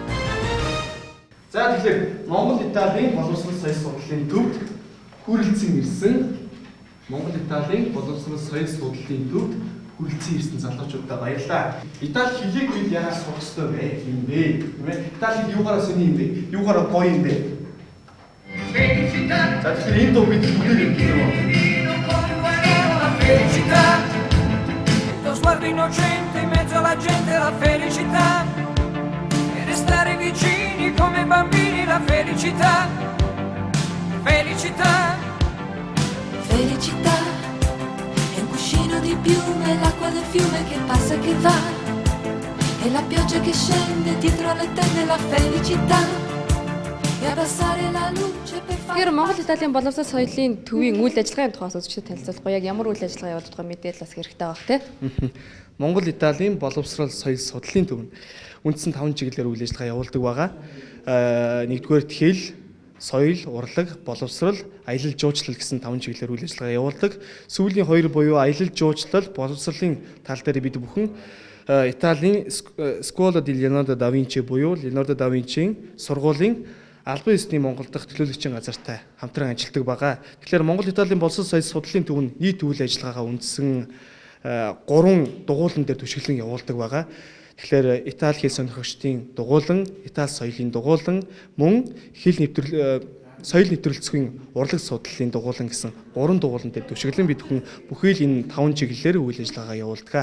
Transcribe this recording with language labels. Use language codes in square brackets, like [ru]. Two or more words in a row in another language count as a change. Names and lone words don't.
[mn] За тэгэхээр Монгол Италийн боловсрол соёл судлалын төвд хүрэлцэн ирсэн Монгол Италийн боловсрол соёл судлалын төвд хүрэлцэн ирсэн залуучуудаа баярлалаа. Итали хэлийг бид яагаад сурах ёстой вэ? Юм бэ? Тийм ээ. Итали юугаараа сони юм бэ? Юугаараа гоё юм бэ? За тэгэхээр энэ дуу бид бүгд [it] Lo sguardo innocente in mezzo alla gente, la felicità e restare vicini come bambini, la felicità, felicità, felicità è un cuscino di piume, l'acqua del fiume che passa e che va, e la pioggia che scende dietro alle tende, la felicità e abbassare la luce per fare. [mn] Тэгэхээр Монгол Италийн боловсрол соёлын төвийн үйл ажиллагааны тухаас үзэгчдэд танилцуулахгүй яг ямар үйл ажиллагаа явуулж байгаа мэдээлэл бас хэрэгтэй байх тийм. Монгол Италийн боловсрол соёл судлалын төв нь үндсэн 5 чиглэлээр үйл ажиллагаа явуулдаг байгаа. Нэгдүгээр хэл, соёл, урлаг, боловсрол, аялал жуулчлал гэсэн 5 чиглэлээр үйл ажиллагаа явуулдаг. Сүүлийн 2 буюу аялал жуулчлал, боловсролын тал дээр бид бүхэн Италийн Scuola di Leonardo da Vinci буюу Leonardo da Vinci-ийн сургуулийн албан ёсны Монгол дахь төлөөлөгчийн газартай хамтран ажилладаг байгаа. Тэгэхээр Монгол Италийн боловсрол соёл судлалын төв нь нийт үйл ажиллагаагаа үндсэн 3 дугуулан дээр түшиглэн явуулдаг байгаа. Тэгэхээр Итали хэл сонирхогчдын дугуулан, Итали соёлын дугуулан, мөн соёл нэвтрүүлцгийн урлаг судлалын дугуулан гэсэн 3 дугуулан дээр түшиглэн бид бүхэн бүхэл энэ 5 чиглэлээр үйл ажиллагаагаа явуулдаг.